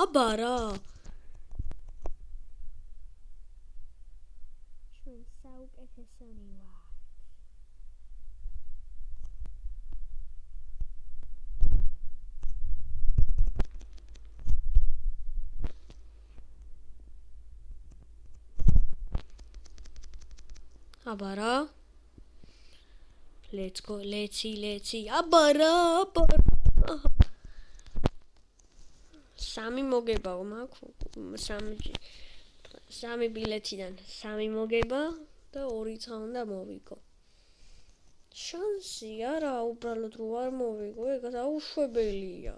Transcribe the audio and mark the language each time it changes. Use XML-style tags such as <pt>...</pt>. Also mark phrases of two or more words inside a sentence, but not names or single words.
<ka>ჩვენ საუკეთესონი ვართ. აბა რა.</ka> <en>Let's go, let's.</en> <ka>აბა რა. სამი მოგებაო მაქვს. სამი ბილეთიდან 3 მოგება და 2 უნდა მოვიგო. შანსი არა უბრალოდ რო არ მოვიგო, ეგ აუშვებელია.</ka>